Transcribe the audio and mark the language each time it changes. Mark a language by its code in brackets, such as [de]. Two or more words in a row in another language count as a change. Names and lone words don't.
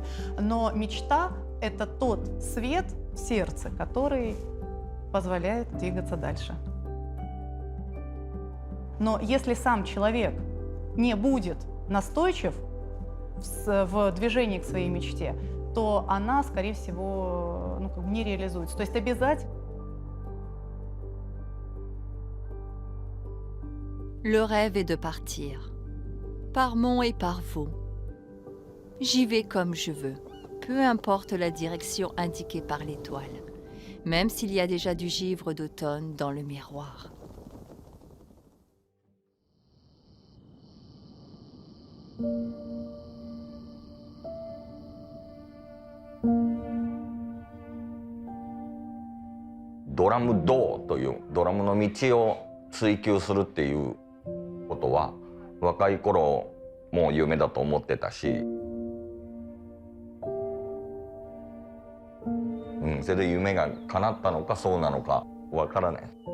[ru] Но мечта — это тот свет в сердце, который позволяет двигаться дальше. Но если сам человек не будет настойчив в движении к своей мечте, то она, скорее всего, не реализуется. То есть обязательно. [fr] Le rêve est de partir, par mon et par vous. J'y vais comme je veux, peu importe la direction indiquée par l'étoile, même s'il y a déjà du givre d'automne dans le miroir. [ja] ドラム道というドラムの道を追求するっていうことは若い頃もう夢だと思ってたし、それで夢が叶ったのかそうなのかわからない。